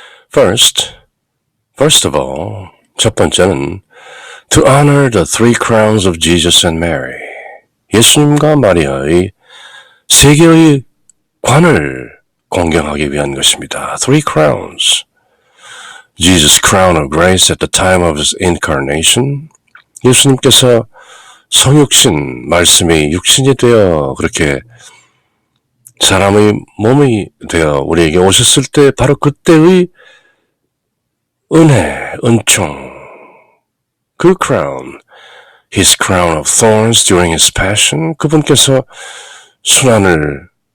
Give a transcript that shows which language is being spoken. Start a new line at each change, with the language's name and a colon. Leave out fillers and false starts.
English: First of all,
Korean: 첫 번째는
English: to honor the 3 crowns of Jesus and Mary.
Korean: 예수님과 마리아의 3개의 관을 공경하기 위한 것입니다.
English: 3 crowns. Jesus' crown of grace at the time of his incarnation.
Korean: 예수님께서 성육신, 말씀이 육신이 되어 그렇게 사람의 몸이 되어 우리에게 오셨을 때 바로 그때의 은혜, 은총, 그
English: crown, his crown of thorns during his passion,
Korean: 그분께서 순환을